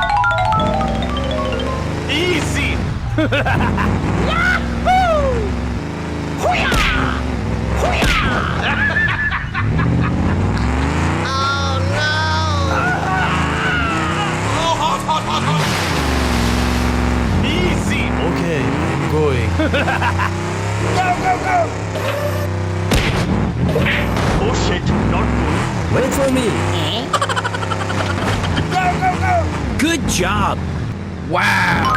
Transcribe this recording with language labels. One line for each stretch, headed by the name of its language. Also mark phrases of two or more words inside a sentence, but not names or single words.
English: Easy. Yahoo! Hoo-yah! Hoo-yah! Oh no! Oh, hot, hot, hot, hot! Easy. Okay, I'm going. Go, go, go! Oh shit. Not good. Wait for me. Go, go, go! Good job. Wow.